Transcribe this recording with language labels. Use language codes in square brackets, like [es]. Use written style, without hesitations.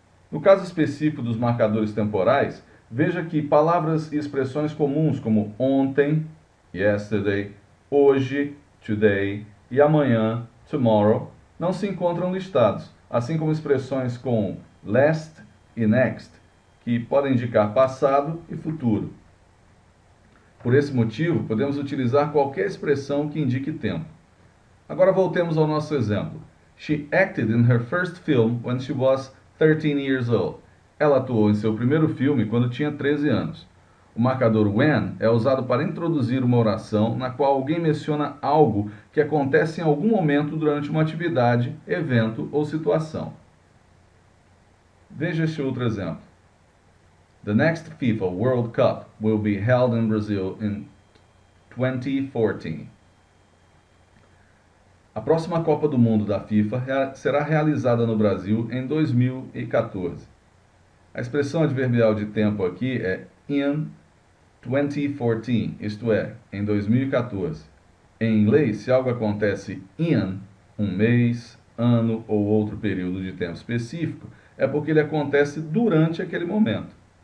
[pt] No caso específico dos marcadores temporais, veja que palavras e expressões comuns como ontem, yesterday, hoje, today e amanhã, tomorrow, não se encontram listados, assim como expressões com last e next, que podem indicar passado e futuro. Por esse motivo, podemos utilizar qualquer expressão que indique tempo. Agora voltemos ao nosso exemplo. [en] She acted in her first film when she was 13 years old. [pt] Ela atuou em seu primeiro filme quando tinha 13 anos. O marcador when é usado para introduzir uma oração na qual alguém menciona algo que acontece em algum momento durante uma atividade, evento ou situação. Veja este outro exemplo. [en] The next FIFA World Cup will be held in Brazil in 2014. [pt] A próxima Copa do Mundo da FIFA será realizada no Brasil em 2014. A expressão adverbial de tempo aqui é in 2014, isto é, em 2014. Em inglês, se algo acontece in, um mês, ano ou outro período de tempo específico, é porque ele acontece durante aquele momento.